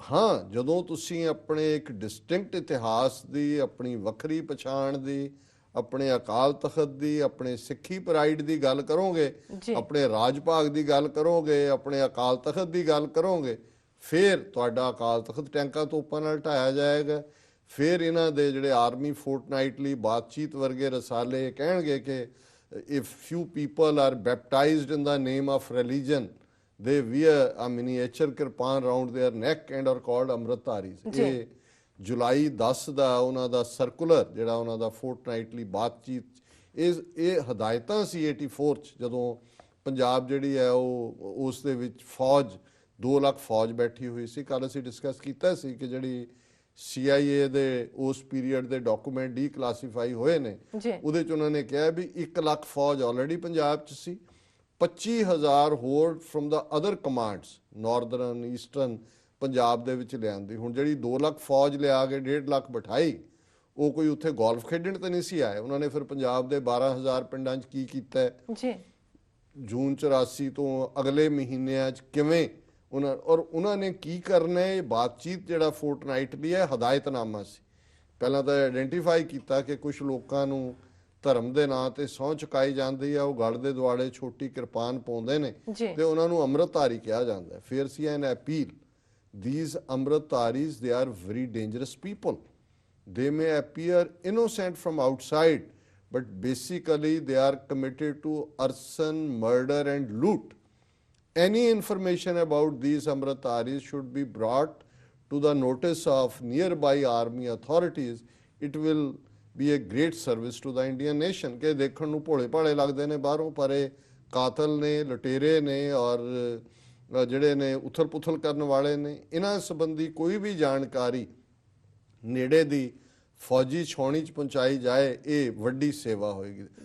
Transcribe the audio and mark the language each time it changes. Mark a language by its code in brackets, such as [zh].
[pa] ਹਾਂ, ਜਦੋਂ ਤੁਸੀਂ ਆਪਣੇ ਇੱਕ ਡਿਸਟਿੰਕਟ ਇਤਿਹਾਸ ਦੀ, ਆਪਣੀ ਵੱਖਰੀ ਪਛਾਣ ਦੀ, ਆਪਣੇ ਅਕਾਲ ਤਖਤ ਦੀ, ਆਪਣੇ ਸਿੱਖੀ ਪ੍ਰਾਈਡ ਦੀ ਗੱਲ ਕਰੋਗੇ, ਆਪਣੇ ਰਾਜ ਭਾਗ ਦੀ ਗੱਲ ਕਰੋਗੇ, ਆਪਣੇ ਅਕਾਲ ਤਖਤ ਦੀ ਗੱਲ ਕਰੋਗੇ, ਫਿਰ ਤੁਹਾਡਾ ਅਕਾਲ ਤਖਤ ਟੈਂਕਾਂ ਤੋਪਾਂ ਨਾਲ ਢਾਇਆ ਜਾਏਗਾ। ਫਿਰ ਇਹਨਾਂ ਦੇ ਜਿਹੜੇ ਆਰਮੀ ਫੋਰਟਨਾਈਟਲੀ ਬਾਤਚੀਤ ਵਰਗੇ ਰਸਾਲੇ ਕਹਿਣਗੇ ਕਿ [en] if few people are baptized in the name of religion, they wear a miniature kirpan around their neck and are called amritdharis। [pa] ਇਹ ਜੁਲਾਈ 10 ਦਾ ਉਹਨਾਂ ਦਾ ਸਰਕੂਲਰ ਜਿਹੜਾ ਉਹਨਾਂ ਦਾ ਫੋਰਟਨਾਈਟਲੀ ਬਾਤਚੀਤ, ਇਹ ਹਦਾਇਤਾਂ ਸੀ 84 'ਚ ਜਦੋਂ ਪੰਜਾਬ ਜਿਹੜੀ ਹੈ ਉਹ ਉਸ ਦੇ ਵਿੱਚ ਫੌਜ 2 ਲੱਖ ਫੌਜ ਬੈਠੀ ਹੋਈ ਸੀ। ਕੱਲ ਅਸੀਂ ਡਿਸਕਸ ਕੀਤਾ ਸੀ ਕਿ ਜਿਹੜੀ CIA ਦੇ ਉਸ ਪੀਰੀਅਡ ਦੇ ਡਾਕੂਮੈਂਟ ਡੀਕਲਾਸੀਫਾਈ ਹੋਏ ਨੇ ਉਹਦੇ 'ਚ ਉਹਨਾਂ ਨੇ ਕਿਹਾ ਵੀ 1 ਲੱਖ ਫੌਜ ਆਲਰੇਡੀ ਪੰਜਾਬ 'ਚ ਸੀ, 25,000 ਹੋਰ firm ਦਾ other commands Northern eastern Punjab ਦੇ ਵਿੱਚ ਲਿਆਂਦੀ। ਹੁਣ ਜਿਹੜੀ 2 ਲੱਖ ਫੌਜ ਲਿਆ ਕੇ 1.5 ਲੱਖ ਬਿਠਾਈ, ਉਹ ਕੋਈ ਉੱਥੇ ਗੋਲਫ ਖੇਡਣ ਤਾਂ ਨਹੀਂ ਸੀ ਆਏ। ਉਹਨਾਂ ਨੇ ਫਿਰ ਪੰਜਾਬ ਦੇ 12,000 ਪਿੰਡਾਂ 'ਚ ਕੀ ਕੀਤਾ ਜੂਨ 84 ਤੋਂ ਅਗਲੇ ਮਹੀਨਿਆਂ 'ਚ ਕਿਵੇਂ ਉਹਨਾਂ ਨੇ ਕੀ ਕਰਨਾ ਹੈ। ਬਾਤਚੀਤ ਜਿਹੜਾ ਫੋਰਟਨਾਈਟਲੀ ਹੈ ਹਦਾਇਤਨਾਮਾ ਸੀ। ਪਹਿਲਾਂ ਤਾਂ ਆਇਡੈਂਟੀਫਾਈ ਕੀਤਾ ਕਿ ਕੁਝ ਲੋਕਾਂ ਨੂੰ ਧਰਮ ਦੇ ਨਾਂ ਤੇ ਸਹੁੰ ਚੁਕਾਈ ਜਾਂਦੀ ਆ, ਉਹ ਗਲ ਦੇ ਦੁਆਲੇ ਛੋਟੀ ਕਿਰਪਾਨ ਪਾਉਂਦੇ ਨੇ ਤੇ ਉਹਨਾਂ ਨੂੰ ਅੰਮ੍ਰਿਤਧਾਰੀ ਕਿਹਾ ਜਾਂਦਾ। ਫਿਰ ਸੀ ਐਨ appeal, [en] these amritdharis, they are very dangerous people. They may appear innocent from outside, but basically they are committed to arson, murder and loot. Any information about these amritdharis should be brought to the notice of nearby army authorities. It will be a great service to the Indian nation। [pa] ਕਿ ਦੇਖਣ ਨੂੰ ਭੋਲੇ ਭਾਲੇ ਲੱਗਦੇ ਨੇ ਬਾਹਰੋਂ, ਪਰ ਇਹ ਕਾਤਲ ਨੇ, ਲੁਟੇਰੇ ਨੇ ਔਰ ਜਿਹੜੇ ਨੇ ਉਥਲ ਪੁਥਲ ਕਰਨ ਵਾਲੇ ਨੇ, ਇਹਨਾਂ ਸੰਬੰਧੀ ਕੋਈ ਵੀ ਜਾਣਕਾਰੀ ਨੇੜੇ ਦੀ ਫੌਜੀ ਛਾਉਣੀ 'ਚ ਪਹੁੰਚਾਈ ਜਾਏ, ਇਹ ਵੱਡੀ ਸੇਵਾ ਹੋਏਗੀ।